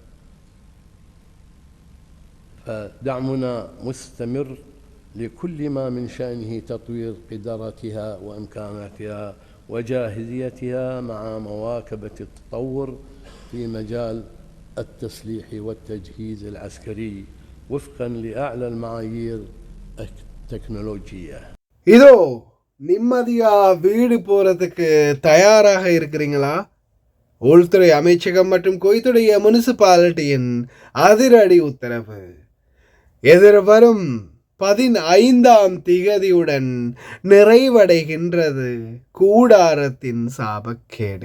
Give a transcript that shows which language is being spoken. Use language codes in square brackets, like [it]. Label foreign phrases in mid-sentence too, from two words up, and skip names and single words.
[ar] فدعمنا مستمر لكل ما من شأنه تطوير قدراتها وإمكاناتها وجاهزيتها مع مواكبة التطور في مجال التسليح والتجهيز العسكري وفقا لأعلى المعايير التكنولوجية. [ta] இதோ நிம்மதியா வீடு போறதுக்கு தயாராக இருக்கிறீங்களா? உள்துறை அமைச்சகம் மற்றும் குவைத்துடைய முனிசிபாலிட்டியின் அதிரடி உத்தரவு எதிர்வரும் 15ஆம் திகதியுடன் நிறைவடைகின்றது கூடாரத்தின் சாபக்கேடு.